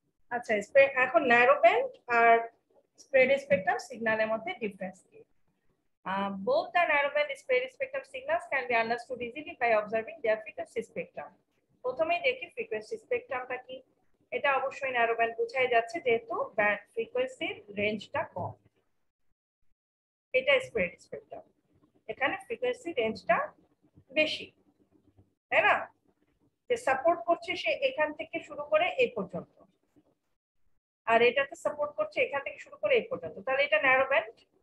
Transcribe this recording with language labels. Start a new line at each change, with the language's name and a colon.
Bangla: আচ্ছা, এখন narrow band আর spread spectrum সিগন্যালের মধ্যে ডিফারেন্স কি?
English: Both the narrowband spread spectrum signals can be understood easily by observing their frequency spectrum.
Bangla: প্রথমেই দেখি ফ্রিকোয়েন্সি স্পেকট্রামটা কি। এটা অবশ্যই ন্যারোব্যান্ড বোঝাই যাচ্ছে যেহেতু ব্যান্ড ফ্রিকোয়েন্সির রেঞ্জটা কম। এটা স্প্রেড স্পেকট্রাম, এখানে ফ্রিকোয়েন্সি রেঞ্জটা বেশি, তাই না? যে সাপোর্ট করছে সে এখান থেকে শুরু করে এই পর্যন্ত, আর এটাতে সাপোর্ট করছে এখান থেকে শুরু করে এই পর্যন্ত। তাহলে এটা ন্যারো ব্যান্ড।